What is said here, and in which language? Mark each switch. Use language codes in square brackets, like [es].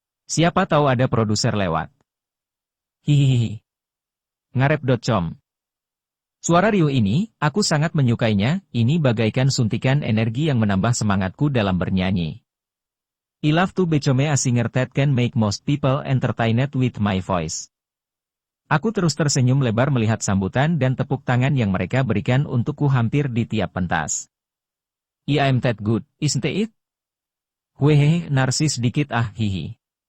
[id] Siapa tahu ada produser lewat. Hihihi. Ngarep.com. Suara riuh ini, aku sangat menyukainya, ini bagaikan suntikan energi yang menambah semangatku dalam bernyanyi. [en] I love to become a singer that can make most people entertained with my voice. [id] Aku terus tersenyum lebar melihat sambutan dan tepuk tangan yang mereka berikan untukku hampir di tiap pentas. [en] I'm that good, isn't it? Wehehe, [id] narsis dikit [en] hihi.